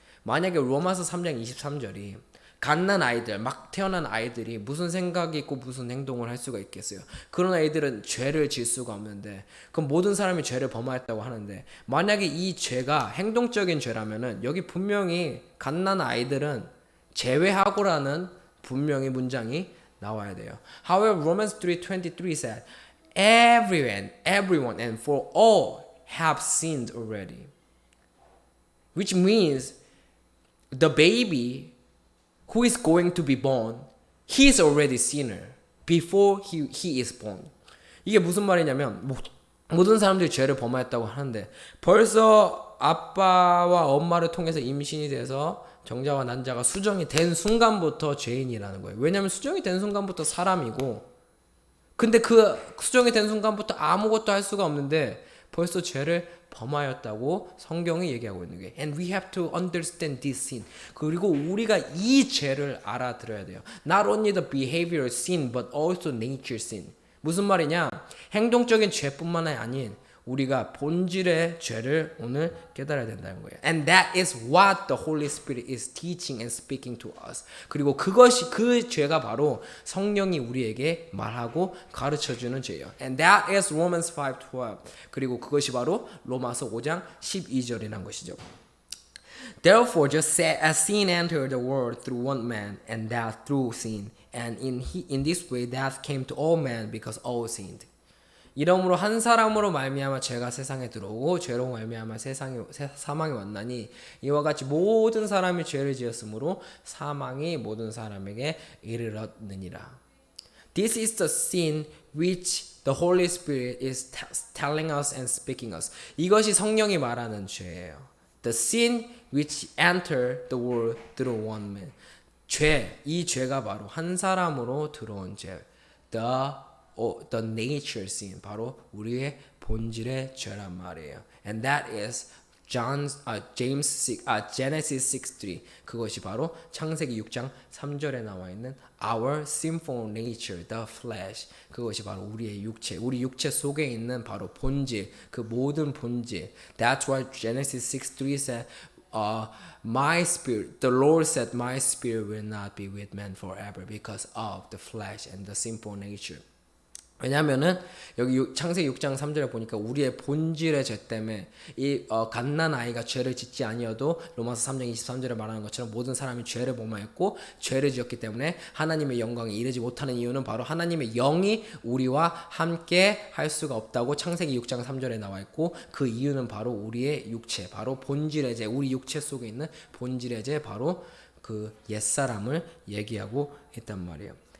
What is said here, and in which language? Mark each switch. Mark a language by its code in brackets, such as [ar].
[ko] 만약에 로마서 3장 23절이 갓난 아이들, 막 태어난 아이들이 무슨 생각이 있고 무슨 행동을 할 수가 있겠어요. 그런 아이들은 죄를 질 수가 없는데 그럼 모든 사람이 죄를 범하였다고 하는데 만약에 이 죄가 행동적인 죄라면은 여기 분명히 갓난 아이들은 제외하고라는 분명히 문장이 나와야 돼요. [en] However, Romans 3:23 said, everyone and for all have sinned already. Which means the baby who is going to be born, he is already sinner before he is born. [ko] 이게 무슨 말이냐면 모든 사람들이 죄를 범하였다고 하는데 벌써 아빠와 엄마를 통해서 임신이 돼서 정자와 난자가 수정이 된 순간부터 죄인이라는 거예요. 왜냐하면 수정이 된 순간부터 사람이고 근데 그 수정이 된 순간부터 아무것도 할 수가 없는데 벌써 죄를 범하였다고 성경이 얘기하고 있는 거예요. [en] And we have to understand this sin. [ko] 그리고 우리가 이 죄를 알아들어야 돼요. [en] Not only the behavioral sin, but also nature sin. [ko] 무슨 말이냐? 행동적인 죄뿐만 아닌 우리가 본질의 죄를 오늘 깨달아야 된다는 거예요. [en] And that is what the Holy Spirit is teaching and speaking to us. [ko] 그리고 그 죄가 바로 성령이 우리에게 말하고 가르쳐주는 죄예요. [en] And that is Romans 5:12. [ko] 그리고 그것이 바로 로마서 5장 12절이란 것이죠. [en] Therefore, just as sin entered the world through one man, and death through sin, and in this way death came to all men because all sinned. [ko] 이러므로 한 사람으로 말미암아 죄가 세상에 들어오고 죄로 말미암아 사망이 왔나니 이와 같이 모든 사람이 죄를 지었으므로 사망이 모든 사람에게 이르렀느니라. [en] This is the sin which the Holy Spirit is telling us and speaking us. [ko] 이것이 성령이 말하는 죄예요. [en] The sin which entered the world through one man. [ko] 이 죄가 바로 한 사람으로 들어온 죄. [en] The nature sin, [ko] 바로 우리의 본질의 죄란 말이에요. [en] And that is Genesis 6:3. [ko] 그것이 바로 창세기 6장 3절에 나와 있는 [en] our sinful nature, the flesh. [ko] 그것이 바로 우리의 육체, 우리 육체 속에 있는 바로 본질, 그 모든 본질. [en] That's why Genesis 6:3 said, my spirit, the Lord said, my spirit will not be with man forever because of the flesh and the sinful nature. [ko] 왜냐면은 여기 창세기 6장 3절에 보니까 우리의 본질의 죄 때문에 이 갓난 아이가 죄를 짓지 아니어도 로마서 3장 23절에 말하는 것처럼 모든 사람이 죄를 범하였고 죄를 지었기 때문에 하나님의 영광에 이르지 못하는 이유는 바로 하나님의 영이 우리와 함께 할 수가 없다고 창세기 6장 3절에 나와 있고, 그 이유는 바로 우리의 육체, 바로 본질의 죄, 우리 육체 속에 있는 본질의 죄, 바로 그 옛사람을 얘기하고 있단 말이에요.